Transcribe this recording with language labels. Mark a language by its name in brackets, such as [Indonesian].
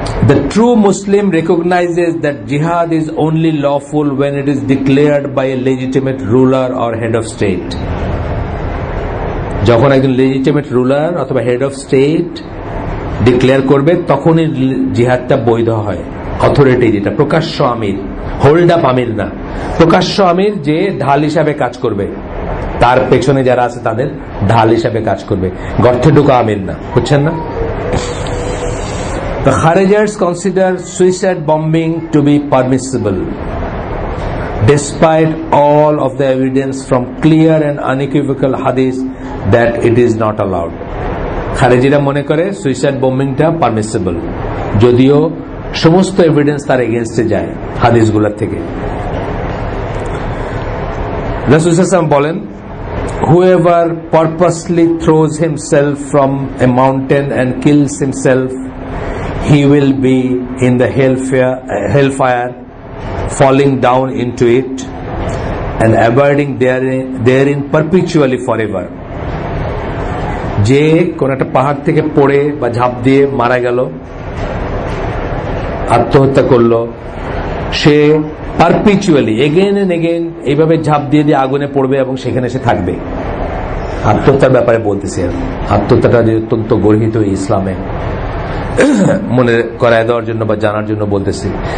[English] The true Muslim recognizes that jihad is only lawful when it is declared by a legitimate ruler or head of state. [Bangla] যখন একজন legitimate ruler অথবা head of state declare করবে তখনই জিহাদটা বৈধ হয়। Authority যেটা প্রকাশ্য আমির, hold up আমির না, প্রকাশ্য আমির যে ঢাল হিসাবে কাজ করবে, তার পেছনে যারা আছে তাদের ঢাল হিসাবে কাজ করবে, গর্তে ঢোকা আমির না, বুঝছেন না? [English] The Kharijis consider suicide bombing to be permissible, despite all of the evidence from clear and unequivocal hadith that it is not allowed. [Bangla] খারেজিরা মনে করে সুইসাইড বোম্বিংটা পারমিসিবল, যদিও সমস্ত এভিডেন্স তার এগেইনস্টে যায় হাদিসগুলোর থেকে। রাসূল সাল্লাল্লাহু আলাইহি ওয়াসাল্লাম বলেন, [English] whoever purposely throws himself from a mountain and kills himself, he will be in the hellfire, falling down into it and abiding therein perpetually forever. [Bangla] যে কোন একটা পাহাড় থেকে পড়ে বা ঝাঁপ দিয়ে মারা গেল, আত্মহত্যা করলো, সে পারপিচুয়ালি [English] again and again [Bangla] এইভাবে ঝাঁপ দিয়ে দিয়ে আগুনে পড়বে এবং সেখানে সে থাকবে। আত্মহত্যার ব্যাপারে বলতেছি, আত্মহত্যাটা যে অত্যন্ত গর্হিত ইসলামে মনে করায় দেওয়ার জন্য বা জানার জন্য বলতেছি।